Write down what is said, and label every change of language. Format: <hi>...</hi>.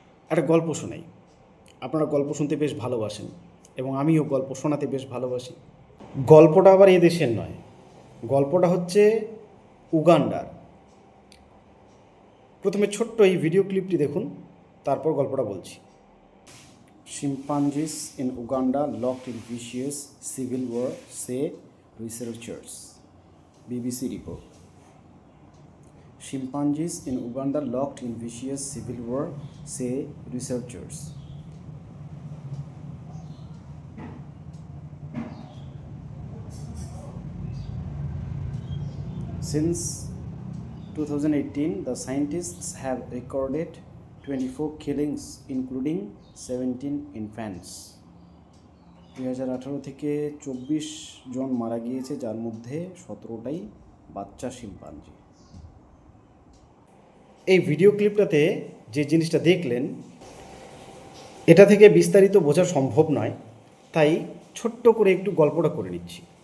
<bn>একটা গল্প শোনাই। আপনারা গল্প শুনতে বেশ ভালোবাসেন এবং আমিও গল্প শোনাতে বেশ ভালোবাসি। গল্পটা আবার এ দেশের নয়, গল্পটা হচ্ছে উগান্ডার। প্রথমে ছোট্ট এই ভিডিও ক্লিপটি দেখুন, তারপর গল্পটা বলছি।</bn> <en>Chimpanzees in Uganda locked in vicious civil war, say researchers. BBC report. Chimpanzees in Uganda locked in vicious civil war, say researchers. Since 2018, the scientists have recorded 24 killings, including 17 infants.</en> <bn>2018 থেকে 24 জন মারা গিয়েছে, যার মধ্যে 17টাই বাচ্চা শিম্পাঞ্জি। এই video ক্লিপটাতে যে জিনিসটা দেখলেন, এটা থেকে বিস্তারিত বোঝা সম্ভব নয়, তাই ছোট্ট করে একটু গল্পটা করে নিচ্ছি।</bn>